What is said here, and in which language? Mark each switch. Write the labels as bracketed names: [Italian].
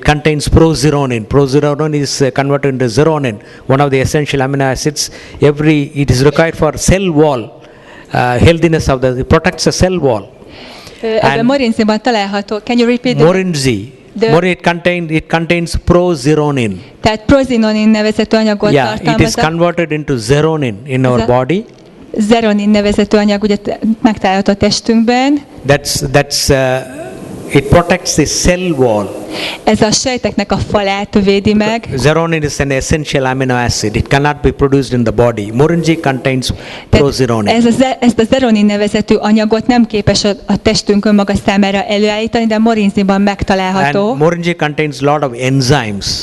[English] It contains prozeronin. Prozeronin is converted into zeronin, one of the essential amino acids. It is required for cell wall healthiness of it protects the cell wall. [Hungarian] Ebben Morinziban található. [English] Can you repeat that? Morinzi. It contains prozeronin. [Hungarian] Tehát prozinonin nevezetű anyagot tartalmaz. [English] It is converted into zeronin in our body. [Hungarian] Zeronin nevezetű anyag ugye megtalálható a testünkben. [English] That's It protects the cell wall. [Hungarian] Ez a sejteknek a falát védi meg. [English] Zeronin is an essential amino acid. It cannot be produced in the body. Morinji contains [Hungarian] Tehát [English] prozeronin. [Hungarian] ezt a zeronin nevezetű anyagot nem képes a testünk önmaga számára előállítani, de morinziban megtalálható. [English] And morinji contains a lot of enzymes.